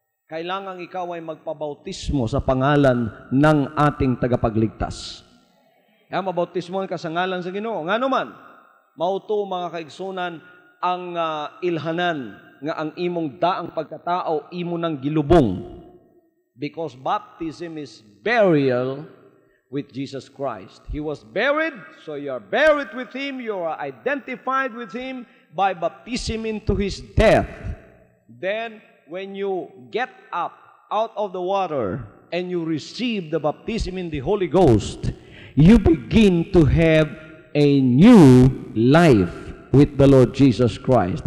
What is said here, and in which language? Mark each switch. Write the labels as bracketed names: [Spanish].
[Filipino] Kailangan ikaw ay magpabautismo sa pangalan ng ating tagapagligtas. [Cebuano] Kaya mabautismohan ka sa ngalan sa Ginoo. Nga naman, mauto mga kaigsunan ang ilhanan nga ang imong daang pagkatao imo nang gilubong. [English] Because baptism is burial with Jesus Christ. He was buried, so you are buried with Him, you are identified with Him by baptism into His death. Then, when you get up out of the water and you receive the baptism in the Holy Ghost, you begin to have a new life with the Lord Jesus Christ.